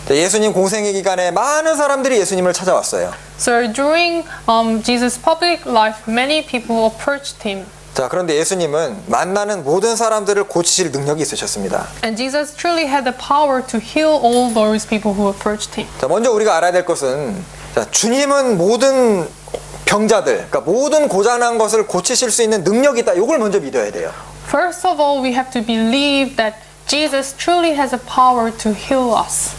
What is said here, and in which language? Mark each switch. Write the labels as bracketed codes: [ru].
[ko] 예수님 공생의 기간에 많은 사람들이 예수님을 찾아왔어요. [en] So during Jesus' public life, many people approached him. [ko] 자, 그런데 예수님은 만나는 모든 사람들을 고치실 능력이 있으셨습니다. [en] And Jesus truly had the power to heal all those people who approached him. [ko] 자, 먼저 우리가 알아야 될 것은 주님은 모든 병자들, 그러니까 모든 고장난 것을 고치실 수 있는 능력이 있다. 이걸 먼저 믿어야 돼요. [en] First of all, we have to believe that Jesus truly has the power to heal us.